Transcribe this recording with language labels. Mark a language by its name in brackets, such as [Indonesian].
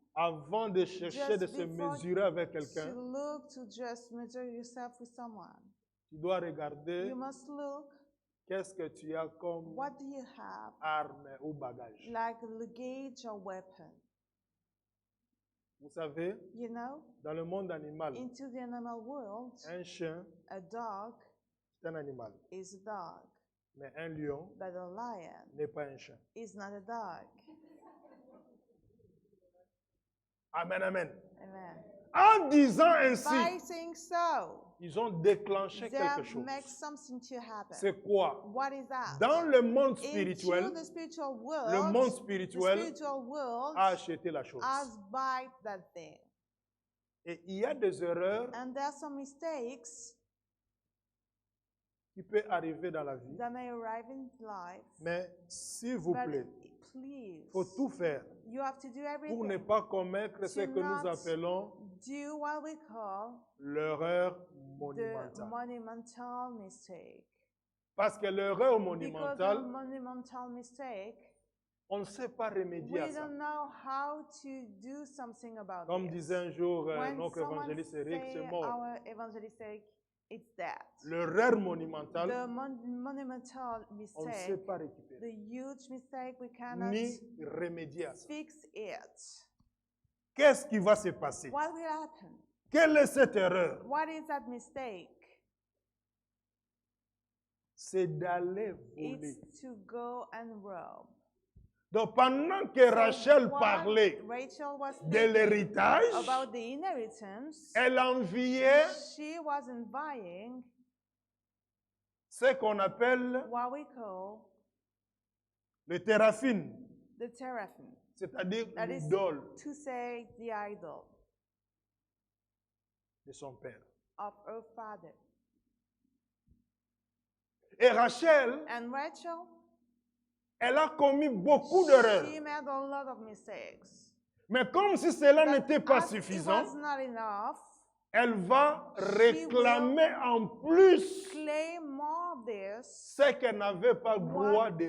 [French] avant de chercher de se mesurer avec [English] to [French] quelqu'un, [English] look to just measure yourself with someone, [French] tu dois regarder [English] you must look [French] qu'est-ce que tu as comme [English] what do you have, [French] arme ou bagage. [English] like luggage or weapon. [French] Vous savez, [English] You know, [French] dans le monde animal, [English] into the animal world, [French] un chien, [English] a dog [French] c'est un animal. [English] is a dog, [French] Mais un lion [English] but a lion [French] n'est pas un chien. [English] is not a dog. Amen, amen. Amen. [French] En disant ainsi, [English] By saying so, [French] ils ont déclenché [English] they [French] quelque chose. [English] make something to happen. [French] C'est quoi? [English] What is that? [French] Dans le monde [English] Into [French] spirituel, [English] the spiritual world, [French] le monde [English] the [French] spirituel [English] spiritual world [French] a acheté la chose. [English] has bought that thing. [French] Et il y a des erreurs [English] And there are some mistakes [French] qui peuvent arriver dans la vie. [English] that may arrive in life. [French] Mais s'il vous [English] But [French] plaît, [English] please, [French] il faut tout faire [English] you have to do [French] pour ne [English] everything. [French] pas commettre ce que nous [English] not [French] appelons [English] Do what we call [French] l'erreur [English] the [French] monumentale. [English] monumental mistake. [French] Parce que l'erreur [English] Because the [French] monumentale, [English] monumental mistake, [French] on ne sait pas remédier [English] we [French] à ça. [English] don't know how to do something about [French] Comme [English] it. [French] disait un jour [English] When [French] notre [English] someone [French] évangéliste Eric, [English] say [French] c'est mort. [English] our evangelist Eric, it's that. [French] L'erreur monumentale, [English] The monumental [French] on ne sait [English] mistake, [French] pas récupérer, [English] the huge mistake, we cannot [French] ni remédier à ça. [English] fix it. [French] Qu'est-ce qui va se passer? [English] What will happen? [French] Quelle est cette erreur? [English] What is that mistake? [French] C'est d'aller voler. [English] It's to go and rob. [French] Donc pendant que Rachel [English] While [French] parlait [English] Rachel was [French] de [English] speaking [French] l'héritage, [English] about the inheritance, [French] elle enviait [English] she was envying [French] ce qu'on appelle [English] what we call [French] le téraphine, [English] the teraphim, [French] c'est-à-dire [English] that is [French] l'idole [English] to say the idol [French] de son père. [English] of her father. [French] Et Rachel, [English] And Rachel, [French] elle a commis beaucoup d'erreurs. [English] she made a lot of mistakes. [French] Mais comme si cela [English] But [French] n'était pas [English] as [French] suffisant, [English] it was not enough, [French] elle va réclamer en plus [English] claim more of this, [French] ce qu'elle n'avait pas droit de